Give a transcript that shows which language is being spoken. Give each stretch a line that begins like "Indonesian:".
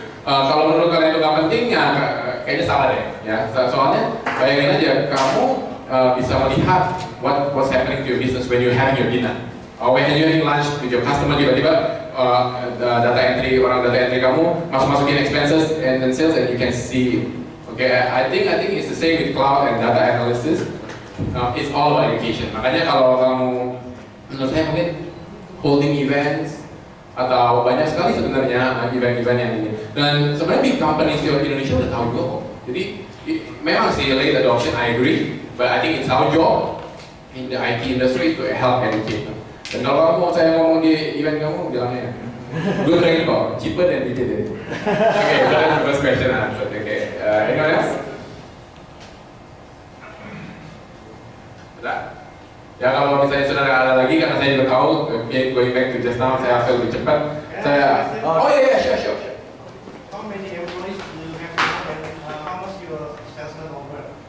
Indonesian: Kalau menurut kalian itu nggak penting, ya kayaknya salah deh. Ya, soalnya bayangin aja kamu bisa melihat
English: what's happening to your business when you're having your dinner, or when you're having lunch with your customer,
Indonesian: tiba-tiba data entry kamu masukin
English: expenses and sales, and you can see. Okay, I think it's the same with cloud and data analysis. It's all about education.
Indonesian: Makanya kalau kamu, menurut saya mungkin holding events atau banyak sekali sebenarnya event-event yang ini. Dan sebenarnya big companies di Indonesia udah tahu juga kok. Jadi memang sih late adoption,
English: I agree. But I think it's our job in the IT industry to help educate them.
Indonesian: Dan kalau saya ngomong di event kamu, bilangnya good training kok,
English: cheaper than we did it. Okay, that's the first question answered. Okay, anyone else?
Indonesian: Sudah? Ya kalau misalnya sudah ada lagi, karena saya juga tahu,
English: going back to just now,
Indonesian: saya harus lebih cepat.
English: Sure. How many employees do you have now and how much your sales turnover?